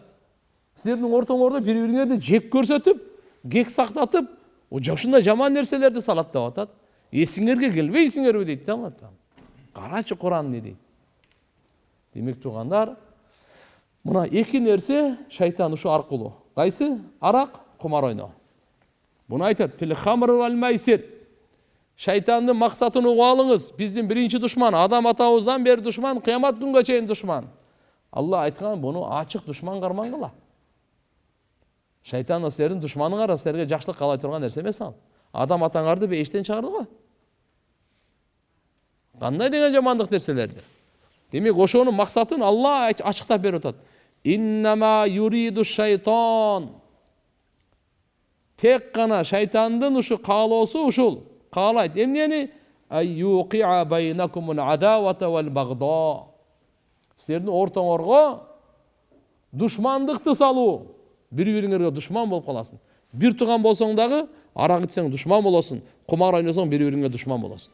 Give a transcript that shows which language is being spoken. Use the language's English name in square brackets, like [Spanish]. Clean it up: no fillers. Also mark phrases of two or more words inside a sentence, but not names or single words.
[Kyrgyz] Силердин ортоңордо бири-бириңерди жек көрсөтүп, кек сактатып, ушундай жаман нерселерди салат деп атат. Эсиңерге келбейсиңерби дейт Алла Таала. Карачы Куран дейт. Демек туугандар, мына эки нерсе шайтан ушу аркылуу. Кайсы? Арак, кумар ойноо. Буну айтат: [Arabic] "في الخمر والميسر." [Kyrgyz] Шайтандын максатын угуп алыңыз. Биздин биринчи душман, адам атабыздан бери душман, кыямат күнгө чейин душман. Алла айткан, буну ачык душман кармангыла. Шайтан силердин душманыңар, силерге жакшылык каалай турган нерсе эмес ал. Адам атаңарды бейиштен чыгарды го. Кандай деген жамандык нерселерди. Демек ошонун максатын Алла ачыктап берип атат. [Arabic] إنما يريد الشيطان. [Kyrgyz] Тек гана шайтандын ушу каалоосу ушул. Каалайт эмнени? [Arabic] أن يوقع بينكم العداوة والبغضاء. [Kyrgyz] Силердин ортоңорго душмандыкты салуу. Бири-бириңерге душман болуп каласың. Бир тууган болсоң дагы, арак ичсең душман болосуң, кумар ойносоң бири-бириңге душман болосуң.